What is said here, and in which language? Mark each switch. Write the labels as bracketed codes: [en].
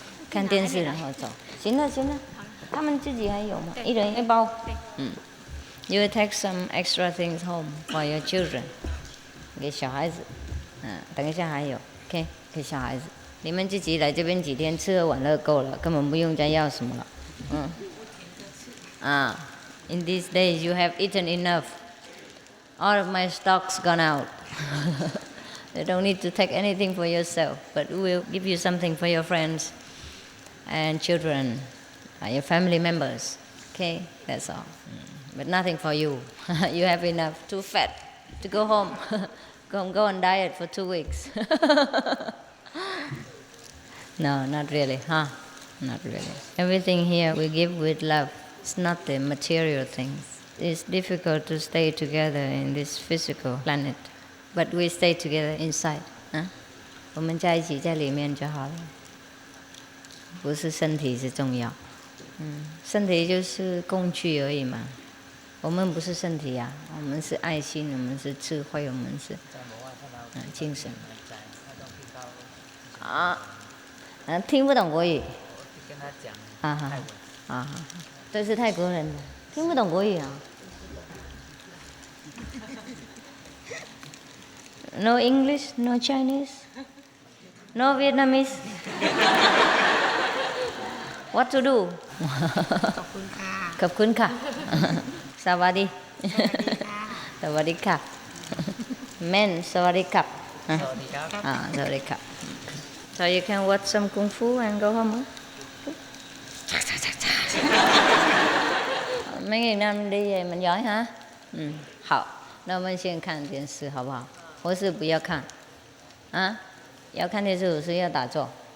[zh] 看电视然后走。行了，他们自己还有吗？一人一包。 [en] You will take some extra things home for your children. [zh] 给小孩子，等一下还有 ，OK， 给小孩子。你们自己来这边几天，吃喝玩乐够了，根本不用再要什么了。 [en] In these days you have eaten enough. All of my stock's gone out. You don't need to take anything for yourself, but we'll give you something for your friends and children, your family members. Okay, that's all. But nothing for you. You have enough. Too fat to go home. Go on diet for 2 weeks. No, not really, huh? Not really. Everything here we give with love. It's not the material things. It's difficult to stay together in this physical planet, but we stay together inside. [zh] 我们在一起在里面就好了。不是身体是重要，身体就是工具而已嘛。我们不是身体呀，我们是爱心，我们是智慧，我们是精神。听不懂国语。跟他讲泰文。这是泰国人，听不懂国语啊。 [en] No English, no Chinese, no Vietnamese. What to do? [th] ขอบคุณค่ะ ขอบคุณค่ะ สวัสดี สวัสดีค่ะ Men สวัสดีครับ สวัสดีครับ สวัสดีครับ [en] So you can watch some kung fu and go home. [vi] mấy ngày năm đi về mình giỏi hả? [zh] 好，那我们先看电视好不好？或是不要看？要看电视，或是要打坐？